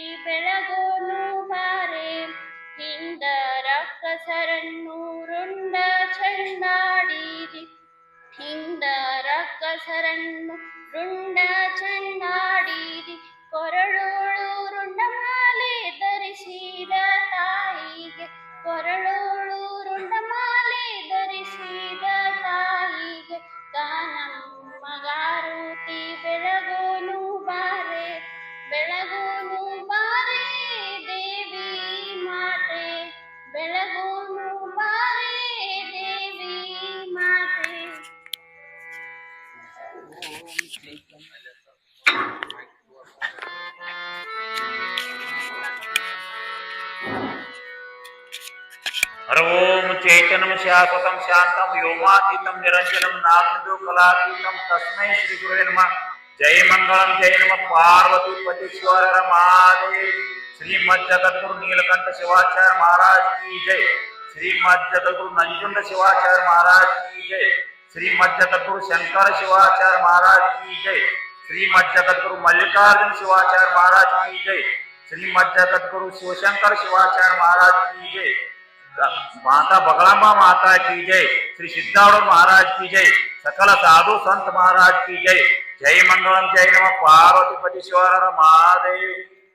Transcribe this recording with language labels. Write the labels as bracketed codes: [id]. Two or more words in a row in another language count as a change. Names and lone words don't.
[kn] ಬೆಳಗೋನು ಬಾರೆ ಹಿಂದ ರಕ್ಕಸರನ್ನು ರುಂಡ ಚಂಡಾಡಿದಿ ಹಿಂದ ರಕ್ಕಸರನ್ನು ರುಂಡ ಚಂಡಾಡಿದಿ ಕೊರಳೋಳು ರುಂಡಮಾಲೆ ಧರಿಸಿದ ತಾಯಿಗೆ ಕೊರಳೋಳು ರುಂಡಮಾಲೆ ಧರಿಸಿದ ತಾಯಿಗೆ ದಾನಮ್ಮ ಗಾರುತಿ ಬೆಳಗೋನು ಬಾರೆ ಬೆಳಗೋನು ಬಾರೆ ದೇವಿ ಮಾತೆ ಬೆಳಗೋನು ಬಾರೆ ದೇವಿ ಮಾತೆ [sa] हर ओम चैतन्यम शाश्वतम शांतम व्योमातीतम निरंजनम नामदो कलातीतम तस्मै श्री गुरुवे नमः। जय मंगलम जय नमः पार्वती पतीश्वर महादेव। [hi] श्रीमद जगद्गुरु नीलकंठ शिवाचार्य महाराज की जय। श्रीमद जगद्गुरु नंजुंड शिवाचार्य महाराज की जय। श्रीमद जगद्गुरु शंकर शिवाचार्य महाराज की जय। श्रीमद जगद्गुरु मल्लिकार्जुन शिवाचार्य महाराज की जय। श्रीमद जगद्गुरु शिवशंकर शिवाचार्य महाराज की जय। माता बगलांबा माता की जय। श्री सिद्धारूढ़ महाराज की जय। सकल साधु संत महाराज की जय। [sa] जय मंगलम जय नमः पार्वती पतीश्वर महादेव।